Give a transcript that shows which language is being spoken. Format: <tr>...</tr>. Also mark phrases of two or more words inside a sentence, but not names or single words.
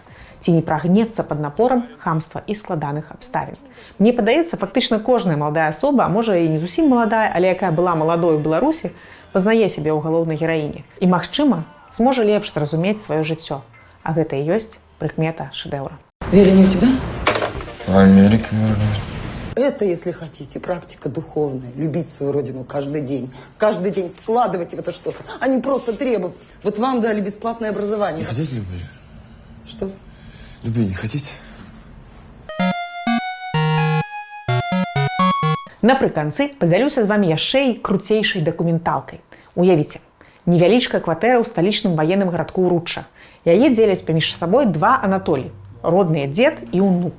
<be>Ці не прагнецца пад напорам хамства і складаных абставін. Мне падаецца, фактычна кожная маладая асоба, а можа і не зусім маладая, але якая была маладой у Беларусі, пазнае сябе ў галоўнай гераіне. І, магчыма, зможа лепш зразумець сваё жыццё. А гэта і ёсць прыкмета шэдэўра.</be> <ru>Вера не у тебя? Америка, наверное. Это, если хотите, практика духовная. Любить свою родину каждый день. Каждый день вкладывать в это что-то, а не просто требовать. Вот вам дали бесплатное образование. Не хотите любви? Что? Любви не хотите?</ru> <be>Напрыканцы падзялюся з вамі яшчэ і круцейшай дакументалкай. Уявіце, невялічкая кватэра ў сталічным ваенным гарадку Уручча. Яе дзеляць паміж сабой два Анатолі – родныя дзед і ўнук.</be>